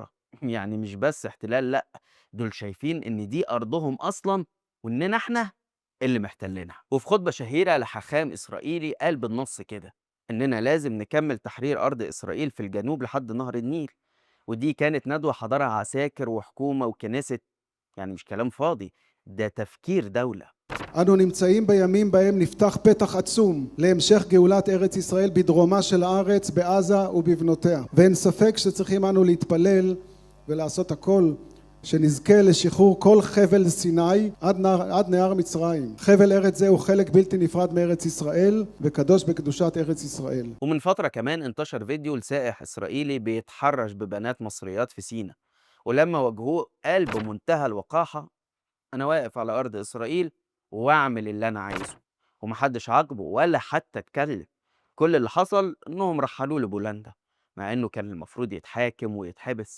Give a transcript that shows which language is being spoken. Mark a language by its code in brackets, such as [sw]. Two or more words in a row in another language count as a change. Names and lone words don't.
[ar] يعني مش بس احتلال، لأ، دول شايفين إن دي أرضهم أصلا، وإننا إحنا اللي محتلينها. وفي خطبة شهيرة لحاخام إسرائيلي قال بالنص كده إننا لازم نكمل تحرير أرض إسرائيل في الجنوب لحد نهر النيل. ودي كانت ندوة حضرها عساكر وحكومة وكنيست، يعني مش كلام فاضي، ده תפקיר دولة. [he] אנו נמצאים בימים בהם נפתח פתח עצום להמשך גאולת ארץ ישראל בדרומה של הארץ, בעזה ובבנותיה. ואין ספק שצריכים אנו להתפלל ולעשות הכל שנזכה לשחרור כל חבל סיני עד נהר מצרים. חבל ארץ זה הוא חלק בלתי נפרד מארץ ישראל וקדוש בקדושת ארץ ישראל. [ar] ومن فترة كمان انتشر فيديو لسائح إسرائيلي بيتحرش ببنات مصريات في سيناء، ولما واجهوه قال بمنتهى الوقاحة: أنا واقف على أرض إسرائيل وأعمل اللي أنا عايزه. ومحدش عاقبه ولا حتى اتكلم. كل اللي حصل إنهم رحلوه لبولندا، مع إنه كان المفروض يتحاكم ويتحبس.